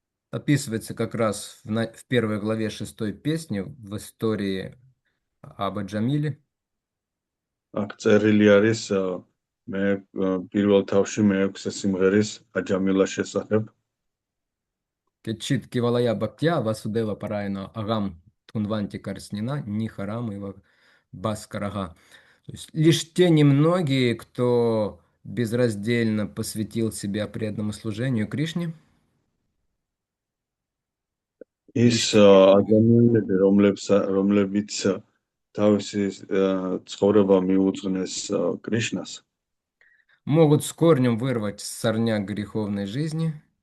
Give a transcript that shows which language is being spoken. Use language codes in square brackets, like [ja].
[ru] описывается как раз в первой главе 6 песни в истории Аба Джамиле. [ka] აქ წერილი არის მე პირველ თავში მე-6 სიმღერის აჯამილას შესახებ. [sa] Кетчит Кивалая Бактя, Васудева Парайна Агам Тунванти Карснина, Нихарам и Баскарага. [ru] То есть лишь те немногие, кто безраздельно посвятил себя преданному служению Кришне, [ka] ის ადამიანები, რომლებიც თავისი ცხოვრება მიუძღნეს კრიშნას, [ru] могут с корнем вырвать сорняк греховной жизни